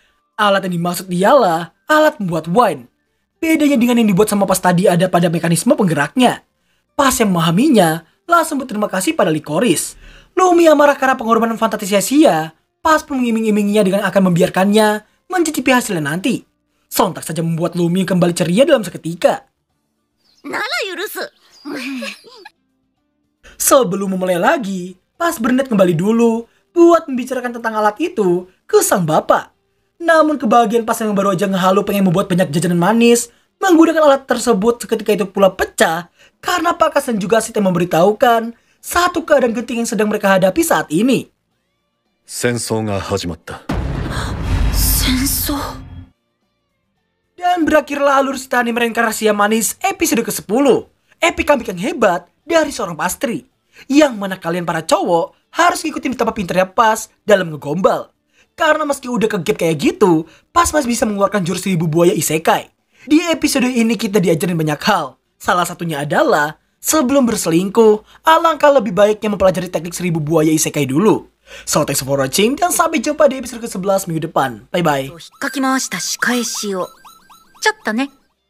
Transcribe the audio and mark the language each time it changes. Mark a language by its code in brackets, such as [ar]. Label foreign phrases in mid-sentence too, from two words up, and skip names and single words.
[id] Alat yang dimaksud ialah alat membuat wine. Bedanya dengan yang dibuat sama Pas tadi ada pada mekanisme penggeraknya. Pas yang memahaminya langsung berterima kasih pada Licorice. Lumi yang marah karena pengorbanan fantastis sia-sia, Pas pun mengiming-iminginya dengan akan membiarkannya mencicipi hasilnya nanti. Sontak saja membuat Lumi kembali ceria dalam seketika. [ja] なら許す。 [id] Sebelum memulai lagi, pas Bernard kembali dulu buat membicarakan tentang alat itu ke sang bapak. Namun kebahagiaan pas yang baru aja ngehalu pengen membuat banyak jajanan manis menggunakan alat tersebut seketika itu pula pecah karena Pak Kas dan juga Sid yang memberitahukan satu keadaan genting yang sedang mereka hadapi saat ini. [ja] 戦争が始まった。戦争。 [id] Dan berakhirlah alur cerita anime reinkarnasi yang manis episode ke-10. [en] Epic comeback [id] yang hebat dari seorang pastri. Yang mana kalian para cowok harus ngikutin betapa pinternya Pas dalam ngegombal. Karena meski udah ke-gap kayak gitu, Pas masih bisa mengeluarkan jurus 1000 buaya isekai. Di episode ini kita diajarin banyak hal. Salah satunya adalah, sebelum berselingkuh, alangkah lebih baiknya mempelajari teknik 1000 buaya isekai dulu. [en] So thanks for watching [id] dan sampai jumpa di episode ke-11 minggu depan. [en] Bye bye. [ja] 引っかき回した仕返しを。ちょっとね。